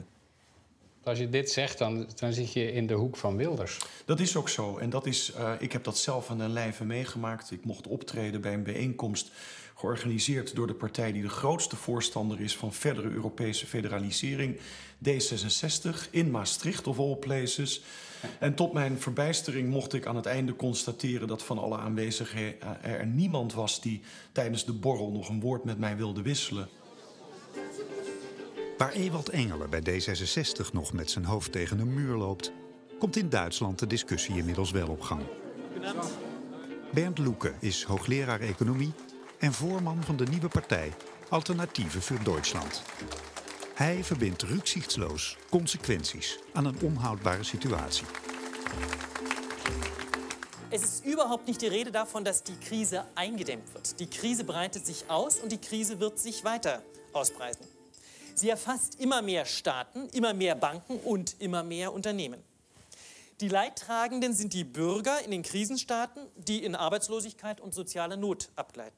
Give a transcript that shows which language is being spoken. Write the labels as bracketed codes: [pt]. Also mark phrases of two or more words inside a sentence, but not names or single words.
[nl] Als je dit zegt, dan zit je in de hoek van Wilders. Dat is ook zo. En dat is, ik heb dat zelf aan den lijve meegemaakt. Ik mocht optreden bij een bijeenkomst georganiseerd door de partij die de grootste voorstander is van verdere Europese federalisering, D66, in Maastricht [en] of all places. [nl] En tot mijn verbijstering mocht ik aan het einde constateren dat van alle aanwezigen er niemand was die tijdens de borrel nog een woord met mij wilde wisselen. Waar Ewald Engelen bij D66 nog met zijn hoofd tegen een muur loopt, komt in Duitsland de discussie inmiddels wel op gang. Bernd Lucke is hoogleraar economie en voorman van de nieuwe partij Alternatieven für Deutschland. Hij verbindt rücksichtsloos consequenties aan een onhoudbare situatie. [de] Es ist überhaupt nicht die Rede davon, dass die Krise eingedämmt wird. Die Krise breitet sich aus und die Krise wird sich weiter ausbreiten. Sie erfasst immer mehr Staaten, immer mehr Banken und immer mehr Unternehmen. Die Leidtragenden sind die Bürger in den Krisenstaaten, die in Arbeitslosigkeit und soziale Not abgleiten.